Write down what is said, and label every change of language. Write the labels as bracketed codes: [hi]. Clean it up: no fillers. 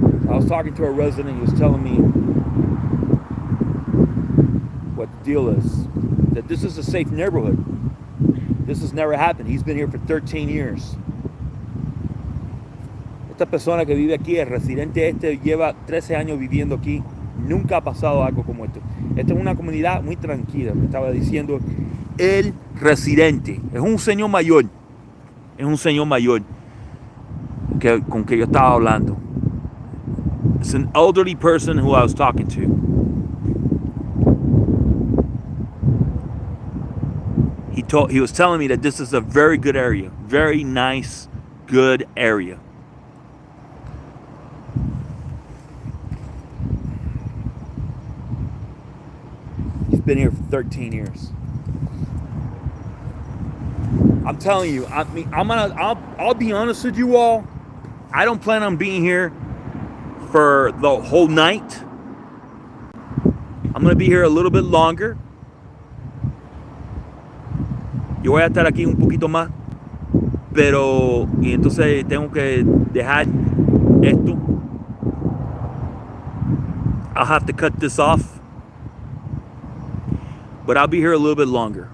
[en] I was talking to a resident. He was telling me what the deal is. That this is a safe neighborhood. This has never happened. He's been here for 13 years. [es] Esta persona que vive aquí, el residente lleva 13 años viviendo aquí. Nunca ha pasado algo como esto. Esta es una comunidad muy tranquila, me estaba diciendo el residente. Es un señor mayor. Es un señor mayor con que yo estaba hablando. [en] It's an elderly person who I was talking to. He was telling me that this is a very good area. Very nice, good area. He's been here for 13 years. I'm telling you, I'll be honest with you all. I don't plan on being here for the whole night. I'm gonna be here a little bit longer. [es] Yo voy a estar aquí un poquito más, pero y entonces tengo que dejar esto. [en] I'll have to cut this off, but I'll be here a little bit longer.